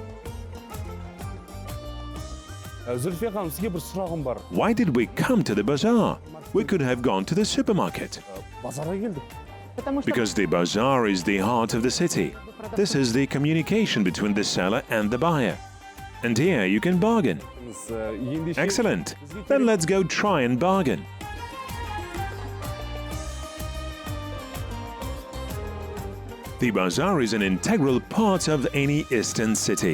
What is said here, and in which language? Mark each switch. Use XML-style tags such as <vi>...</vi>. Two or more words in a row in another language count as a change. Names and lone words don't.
<kk>Зульфия ханым, сізге бір сұрағым бар.</kk> <en>Why did we come to the bazaar? We could have gone to the supermarket.</en> <kk>Базарға келдік.</kk> <en>Because the bazaar is the heart of the city. This is the communication between the seller and the buyer. And here you can bargain. Excellent. Then let's go try and bargain. The bazaar is an integral part of any eastern city.</en>